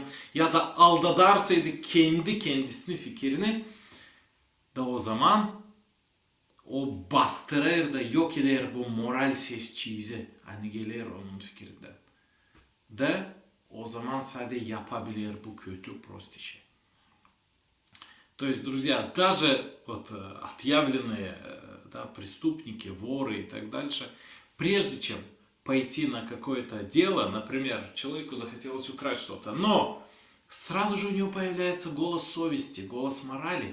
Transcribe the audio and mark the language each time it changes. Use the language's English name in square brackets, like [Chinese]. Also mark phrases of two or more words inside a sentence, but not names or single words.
[Gagauz] Ya da aldadarsaydı kendisini fikrini da o zaman o bastırır da yok eder bu moral sesçiğizi. Hani gelir onun fikrinden. Da o zaman sadece yapabilir bu kötü prost işi. [Russian] То есть, друзья, даже вот отъявленные преступники, воры и так дальше, прежде чем пойти на какое-то дело, например, человеку захотелось украсть что-то, но сразу же у него появляется голос совести, голос морали.